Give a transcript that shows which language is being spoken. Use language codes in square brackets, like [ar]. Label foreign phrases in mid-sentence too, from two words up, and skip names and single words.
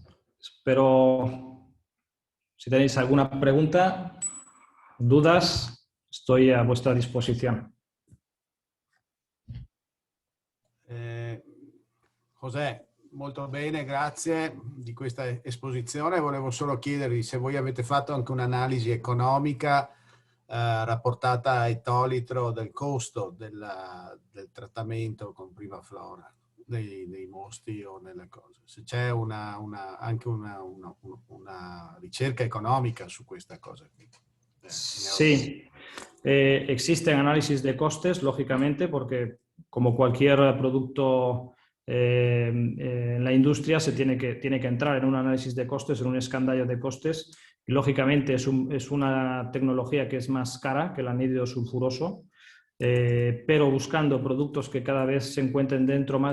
[es] Espero, si tenéis alguna pregunta, dudas, estoy a vuestra disposizione. [it] José, molto bene, grazie di questa esposizione. Volevo solo chiedervi se voi avete fatto anche un'analisi economica rapportata ai tolitro del costo del trattamento con Primaflora nei mostri o nelle cose. Se c'è anche una ricerca economica su questa cosa qui. [es] Sí, existen análisis de costes, lógicamente, porque como cualquier producto en la industria se tiene que entrar en un análisis de costes, en un escandallo de costes. Y, lógicamente, es una tecnología que es más cara que el anhídrido sulfuroso, pero buscando productos que cada vez se encuentren dentro más